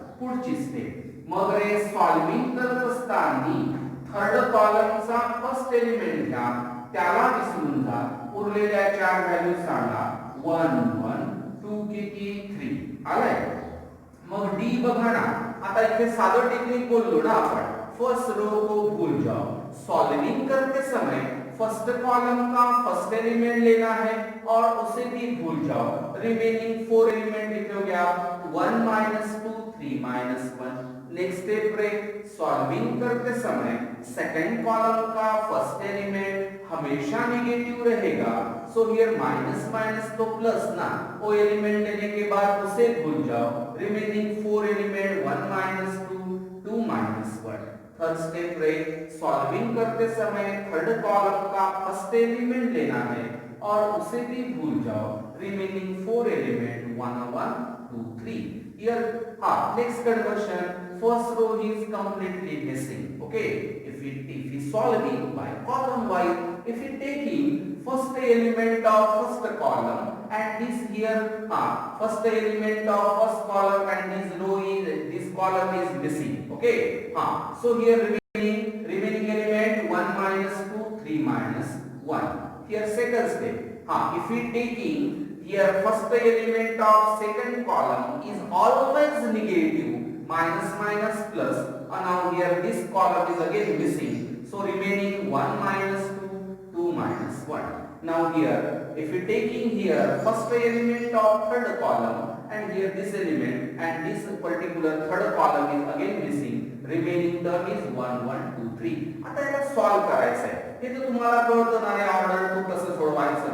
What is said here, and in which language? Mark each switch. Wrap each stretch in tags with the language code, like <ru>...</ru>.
<mr>पुढची स्टेप मग रे सॉल्विंग करत असताना थर्ड कॉलमचा फर्स्ट एलिमेंट घ्या. त्याला विसरून जा. उरलेल्या 4 व्हॅल्यू सांगा 1 2 किती 3 आलाय. मग डी बघा ना. आता इथे साधं टेक्निक बोललो ना आपण.</mr> <hi>फर्स्ट रो को भूल जाओ. सॉल्विंग करते समय फर्स्ट कॉलम का फर्स्ट एलिमेंट लेना है और उसे भी भूल जाओ. रिमेनिंग 4 एलिमेंट लिखोगे आप 1 2 3 1. नेक्स्ट स्टेप रे सॉल्विंग करते समय सेकंड कॉलम का फर्स्ट एलिमेंट हमेशा नेगेटिव रहेगा.</hi> <en>so here minus minus तो plus</en> <hi>ना. वो एलिमेंट लेने के बाद उसे भूल जाओ. Remaining 4 element 1 2 2 1. थर्ड स्टेप रे सॉल्विंग करते समय थर्ड कॉलम का फर्स्ट एलिमेंट लेना है और उसे भी भूल जाओ. Remaining 4 element 1 2 3.</hi> <en>Here next conversion first row is completely missing. Okay, if we solving by column wise, if we taking first element of first column and this here first element of first column and this column is missing. Okay, so here remaining element 1 2 3 1. Here second step if we taking here first element of second column is always negative minus plus and now here this column is again missing. So remaining 1 2 2 1. Now here if we taking here first element of third column and here this element and this particular third column is again missing. Remaining term is 1 2 3.</en> <mr>आता याला solve करायचं आहे. हे तर तुम्हाला कळतं ना रे order 2 कसं सोडवायचं.</mr>